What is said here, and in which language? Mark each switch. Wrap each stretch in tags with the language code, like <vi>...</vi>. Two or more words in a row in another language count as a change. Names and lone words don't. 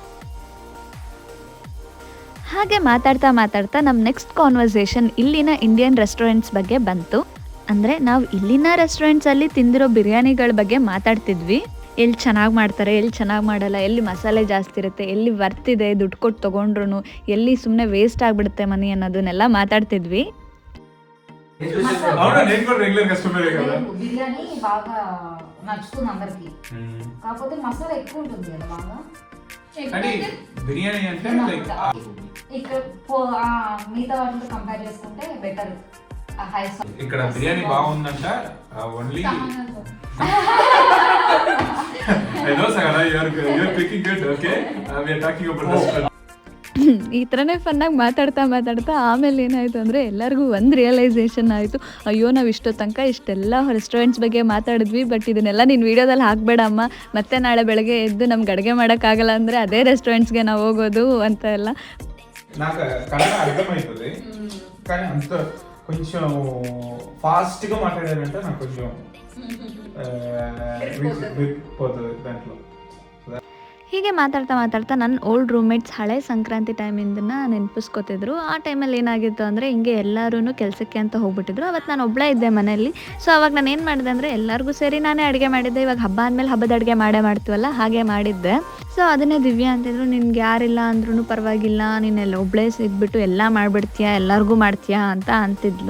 <kn>ಹಾಗೆ ಮಾತಾಡ್ತಾ ನಮ್ಮ</kn> <en>next conversation</en> <kn>ಇಲ್ಲಿನ</kn> <en>Indian restaurants</en> <kn>ಬಗ್ಗೆ ಬಂತು. ಅಂದರೆ ನಾವು ಇಲ್ಲಿನ ರೆಸ್ಟೋರೆಂಟ್ಸಲ್ಲಿ ತಿಂದಿರೋ ಬಿರಿಯಾನಿಗಳ ಬಗ್ಗೆ ಮಾತಾಡ್ತಿದ್ವಿ. ಎಲ್ಲಿ ಚೆನ್ನಾಗಿ ಮಾಡ್ತಾರೆ, ಎಲ್ಲಿ ಚೆನ್ನಾಗಿ ಮಾಡಲ್ಲ, ಎಲ್ಲಿ ಮಸಾಲೆ ಜಾಸ್ತಿ ಇರುತ್ತೆ, ಎಲ್ಲಿ ವರ್ತಿದೆ, ದುಡ್ಡು ಕೊಟ್ಟು ತೊಗೊಂಡ್ರು ಎಲ್ಲಿ ಸುಮ್ಮನೆ ವೇಸ್ಟ್ ಆಗಿಬಿಡುತ್ತೆ ಮನಿ ಅನ್ನೋದನ್ನೆಲ್ಲ ಮಾತಾಡ್ತಿದ್ವಿ.</kn> <en>regular customer</en> <te>కదా. బిర్యానీ బాగా నచ్చుతుంది అందరికి, కాకపోతే మసాలా ఎక్కువ ఉంటుంది కదా బాగా. కానీ బిర్యానీ అంటే లైక్ ఇక్కడ మిగతా వాటితో కంపేర్ చేసుకుంటే బెటర్. ఇక్కడ బిర్యానీ బాగుందంట.</te> <en>ఓన్లీ I know Sagana, you're picking good, okay? We are talking about restaurant.</en> <kn>ಈ ಥರನೇ ಫನ್ನಾಗಿ ಮಾತಾಡ್ತಾ ಆಮೇಲೆ ಏನಾಯಿತು ಅಂದರೆ ಎಲ್ಲರಿಗೂ ಒಂದು ರಿಯಲೈಸೇಷನ್ ಆಯಿತು. ಅಯ್ಯೋ ನಾವು ಇಷ್ಟೋ ತನಕ ಇಷ್ಟೆಲ್ಲ ರೆಸ್ಟೋರೆಂಟ್ಸ್ ಬಗ್ಗೆ ಮಾತಾಡಿದ್ವಿ, ಬಟ್ ಇದನ್ನೆಲ್ಲ ನೀನು ವೀಡಿಯೋದಲ್ಲಿ ಹಾಕಬೇಡಮ್ಮ, ಮತ್ತೆ ನಾಳೆ ಬೆಳಗ್ಗೆ ಎದ್ದು ನಮ್ಗೆ ಅಡುಗೆ ಮಾಡೋಕ್ಕಾಗಲ್ಲ ಅಂದರೆ ಅದೇ ರೆಸ್ಟೋರೆಂಟ್ಸ್ಗೆ ನಾವು ಹೋಗೋದು ಅಂತ ಎಲ್ಲ.</kn> <te>నాకు కన్నడ అర్థమవుతుంది, కానీ అంత కొంచెం ఫాస్ట్గా మాట్లాడారంటే నాకు కొంచెం పోతుంది దాంట్లో.</te> <kn>ಹೀಗೆ ಮಾತಾಡ್ತಾ ನನ್ನ</kn> <en>old roommates</en> <kn>ಹಳೆ ಸಂಕ್ರಾಂತಿ ಟೈಮಿಂದನ ನೆನಪಿಸ್ಕೊತಿದ್ರು. ಆ ಟೈಮಲ್ಲಿ ಏನಾಗಿತ್ತು ಅಂದರೆ ಹಿಂಗೆ ಎಲ್ಲರೂ ಕೆಲಸಕ್ಕೆ ಅಂತ ಹೋಗ್ಬಿಟ್ಟಿದ್ರು. ಅವತ್ತು ನಾನು ಒಬ್ಬಳೇ ಇದ್ದೆ ಮನೆಯಲ್ಲಿ. ಸೊ ಅವಾಗ ನಾನು ಏನು ಮಾಡಿದೆ ಅಂದರೆ ಎಲ್ಲರಿಗೂ ಸೇರಿ ನಾನೇ ಅಡುಗೆ ಮಾಡಿದ್ದೆ. ಇವಾಗ ಹಬ್ಬ ಆದಮೇಲೆ ಹಬ್ಬದ ಅಡುಗೆ ಮಾಡ್ತೀವಲ್ಲ, ಹಾಗೆ ಮಾಡಿದ್ದೆ. ಸೊ ಅದನ್ನೇ ದಿವ್ಯಾ ಅಂತಿದ್ರು, ನಿನ್ಗೆ ಯಾರಿಲ್ಲ ಅಂದ್ರೂ ಪರವಾಗಿಲ್ಲ, ನೀನೆಲ್ಲ ಒಬ್ಬಳೇ ಇದ್ಬಿಟ್ಟು ಎಲ್ಲ ಮಾಡಿಬಿಡ್ತೀಯಾ, ಎಲ್ಲರಿಗೂ ಮಾಡ್ತೀಯಾ ಅಂತ ಅಂತಿದ್ಲು.</kn>